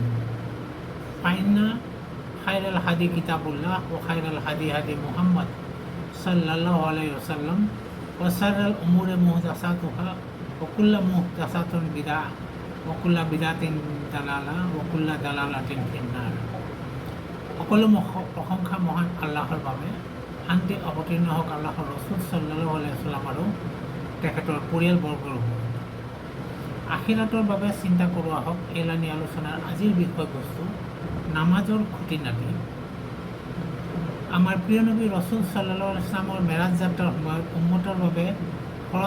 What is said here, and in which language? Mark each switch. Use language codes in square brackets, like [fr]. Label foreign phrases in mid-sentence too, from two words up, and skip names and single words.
[ar] فإن خير الهدي كتاب الله وخير الهدي هدي محمد صلى الله عليه وسلم وشر الأمور محدثاتها وكل محدثة بدعة وكل بدعة ضلالة وكل ضلالة في النار. [as] সকলো প্ৰশংসা মহান আল্লাহৰ বাবে। শান্তি অৱতীৰ্ণ হওক আল্লাহৰ ৰচুল [ar] صلى الله عليه وسلم [as] আৰু তেখেতৰ পৰিয়ালবৰ্গৰ ওপৰত। আখিৰাতৰ বাবে চিন্তা কৰোৱা হওক। এলানি আলোচনাৰ আজিৰ বিষয়বস্তু নামাজৰ খুঁটিনাটি। আমাৰ প্ৰিয় নবী ৰচুল [ar] صلى الله عليه وسلم [as] মেৰাজ যাত্ৰাৰ সময়ত উম্মতৰ বাবে খৰচ